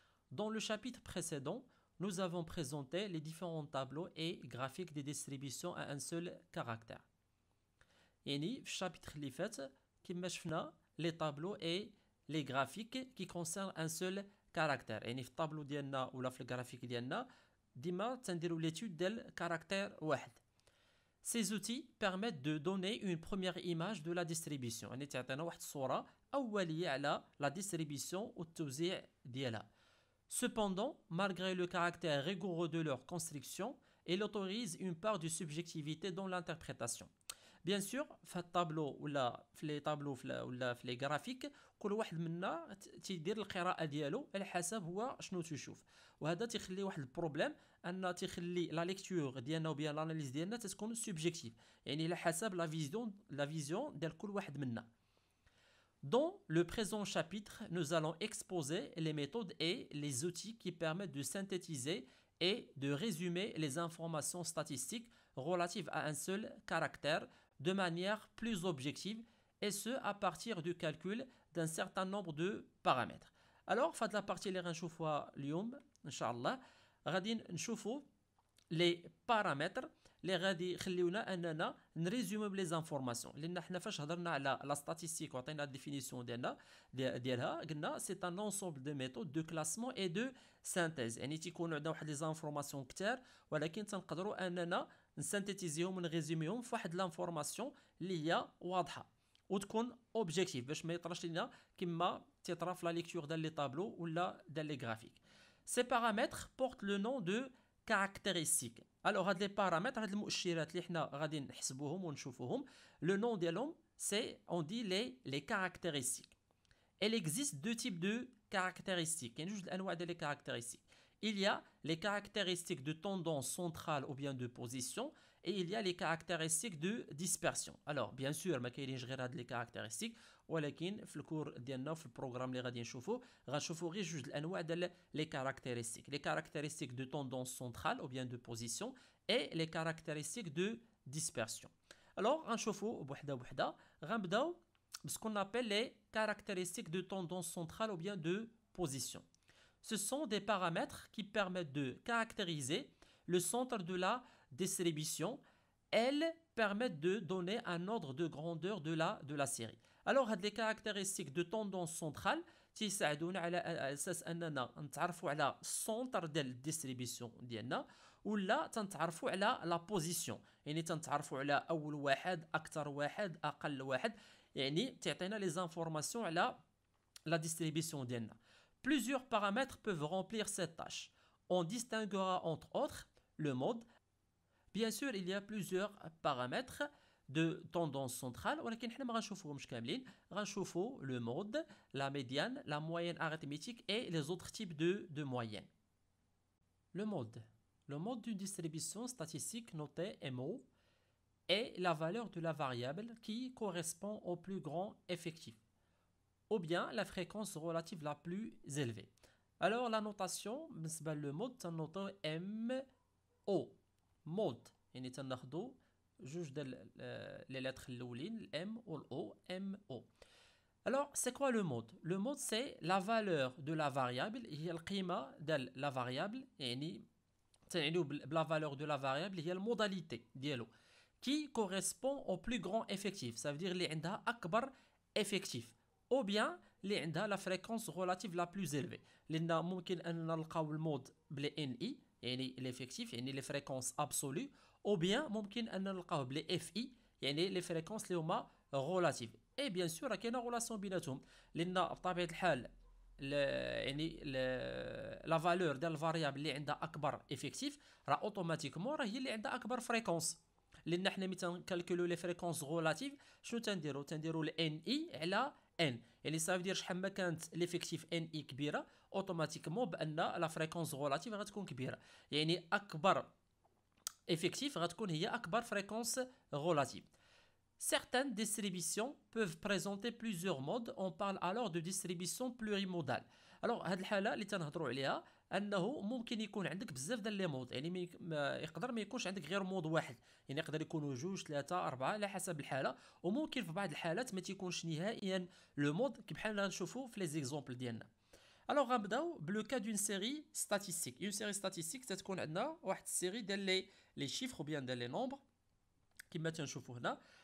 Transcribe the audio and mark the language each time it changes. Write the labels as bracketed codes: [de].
[fr] Dans le chapitre précédent, nous avons présenté les différents tableaux et graphiques des distributions à un seul caractère. [ar] يعني في الشابتر اللي فات كما شفنا [fr] les tableaux et les graphiques qui concernent un seul caractère. [ar] يعني في الطابلو ديالنا ولا في الجرافيك ديالنا ديما تنديروا ليتود ديال كاركتير واحد. [fr] Ces outils permettent de donner une première image de la distribution. [ar] يعني تعطينا واحد الصورة أولية على [fr] la distribution [ar] والتوزيع ديالها. [fr] Cependant, malgré le caractère rigoureux de leur construction, elle autorise une part de subjectivité dans l'interprétation. Bien sûr, [ar] في الطابلو ولا في لي طابلو ولا في لي غرافيك كل واحد منا تيدير القراءة ديالو على حسب هو شنو تيشوف، وهذا تيخلي واحد البروبليم ان تيخلي لا ليكتور ديالنا وبيان لاناليز ديالنا تتكون سوبجيكتيف، يعني على حسب لا فيزيون ديال كل واحد منا. [fr] Dans le présent chapitre, nous allons exposer les méthodes et les outils qui permettent de synthétiser et de résumer les informations statistiques relatives à un seul caractère de manière plus objective, et ce à partir du calcul d'un certain nombre de paramètres. Alors, [ar] فهاد لا بارتي اللي غنشوفوها اليوم ان شاء الله غادي نشوفوا لي بارامتر اللي غادي يخليونا اننا نريزومي لي زانفورماسيون، لان حنا فاش هضرنا على لا ستاتيستيك وعطينا الديفينيسيون ديالها قلنا سي ان انسومبل دو ميثود دو كلاسمون اي دو سانتيز، يعني تيكونوا عندنا واحد لي زانفورماسيون كثار ولكن تنقدروا اننا نسانتيزيهم ونريزوميهم في واحد لانفورماسيون اللي هي واضحه وتكون اوبجيكتيف باش ما يطراش لينا كما تيطرا في لا ليكتور ديال لي طابلو ولا ديال لي غرافيك. [fr] Ces paramètres portent le nom de caractéristiques. Alors, [ar] هاد لي بارامتر هاد المؤشرات اللي حنا غادي نحسبوهم ونشوفوهم لو نون ديالهم سي اون دي لي caractéristiques. [fr] Il existe deux types de caractéristiques. Il y a juste [ar] الانواع ديال [fr] les caractéristiques. Il y a les caractéristiques de tendance centrale ou bien de position, et il y a les caractéristiques de dispersion. Alors, bien sûr, [ar] ما كاينينش غير هاد [fr] les caractéristiques, [ar] ولكن في الكور ديالنا في البروغرام اللي غادي غنشوفوا غير جوج الانواع ديال les caractéristiques. [fr] Les caractéristiques de tendance centrale ou bien de position et les caractéristiques de dispersion. [ar] Alors, غنشوفوا بوحده بوحده. غنبداو [fr] ce qu'on appelle les caractéristiques de tendance centrale ou bien de position. Ce sont des paramètres qui permettent de caractériser le centre de la distribution. Elles permettent de donner un ordre de grandeur de la série. Alors, les caractéristiques de tendance centrale [ar] تيساعدونا على اساس اننا نتعرفوا على السونتر ديال الديستريبيسيون ديالنا ولا تنتعرفوا على لا بوزيسيون، يعني تنتعرفوا على اول واحد اكثر واحد اقل واحد، يعني تعطينا لي زانفورماسيون على [fr] la distribution [ar] ديالنا. [fr] Plusieurs paramètres peuvent remplir cette tâche. On distinguera entre autres le mode. Bien sûr, il y a plusieurs paramètres de tendance centrale [ar] ولكن حنا ما غنشوفوهمش كاملين، غنشوفوا [fr] le mode, la médiane, la moyenne arithmétique et les autres types de moyennes. Le mode d'une distribution statistique notée MO est la valeur de la variable qui correspond au plus grand effectif ou bien la fréquence relative la plus élevée. Alors la notation [ar] بالنسبة للمود تنوطو MO mode، يعني تناخدو جوج ديال لي لتر الاولين الام والاو MO. [fr] Alors c'est quoi le mode? Le mode c'est la valeur de la variable، [ar] هي القيمة ديال [fr] la variable، [ar] يعني تنعنيو بلا [fr] valeur de la variable [ar] هي الموداليتي ديالو [fr] qui correspond au plus grand effectif، ça veut dire [ar] اللي عندها أكبر [fr] effectif ou bien اللي عندها la fréquence relative la plus élevée، [ar] لأن ممكن أن نلقاو المود بلي [fr] NI يعني l'effectif يعني les fréquences absolues، ou bien [ar] ممكن أن نلقاوه بلي [fr] FI يعني les fréquences [ar] اللي هما [fr] relative. et bien sûr [ar] راه كاينه [fr] relation [ar] بيناتهم، لأن بطبيعة الحال يعني لا فالور ديال الفاريابل اللي عندها اكبر افكتيف راه اوتوماتيكمون راه هي اللي عندها اكبر فريكونس، لان حنا ملي تنكالكولو لي فريكونس غولاتيف شنو تنديرو الان اي على ان، يعني صافي دير شحال ما كانت ليفيكتيف ان اي كبيره اوتوماتيكمون بان لا فريكونس غولاتيف غتكون كبيره، يعني اكبر افكتيف غتكون هي اكبر فريكونس غولاتيف. [fr] Certaines distributions peuvent présenter plusieurs modes. On parle alors de distribution plurimodale. [ar] الوغ هاد الحاله اللي تنهضروا عليها انه ممكن يكون عندك بزاف ديال لي مود، يعني يقدر ما يكونش عندك غير مود واحد، يعني يقدر يكونوا جوج ثلاثه اربعه على حسب الحاله. وممكن في بعض الحالات ما تيكونش نهائيا لو مود بحال نشوفوا في لي زيكزامبل ديالنا. الوغ غنبداو بلو كا دون سيري ستاتيستيك. اون سيري ستاتيستيك تتكون عندنا واحد السيري ديال لي شيفر بيان ديال لي نومبر كما تنشوفوا هنا.